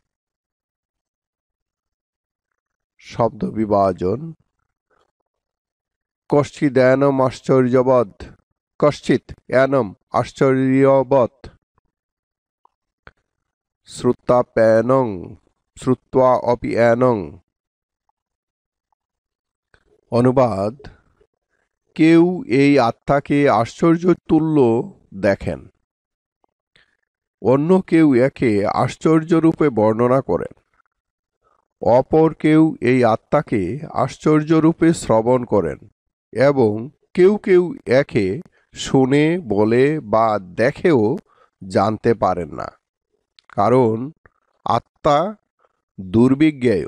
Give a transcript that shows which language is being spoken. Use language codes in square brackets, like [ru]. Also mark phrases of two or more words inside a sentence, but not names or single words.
[bn] শব্দ বিভাজন। [sa] কশ্চিদেনম আশ্চর্যবৎ কশ্চিৎ এনম আশ্চর্যবৎ শ্রুত্যাপ্যায়নং শ্রুত্বা অপি এনং। [bn] অনুবাদ: কেউ এই আত্মাকে আশ্চর্য তুল্য দেখেন, অন্য কেউ একে আশ্চর্যরূপে বর্ণনা করেন, অপর কেউ এই আত্মাকে আশ্চর্যরূপে শ্রবণ করেন এবং কেউ কেউ একে শুনে বলে বা দেখেও জানতে পারেন না, কারণ আত্মা দুর্বিজ্ঞেয়।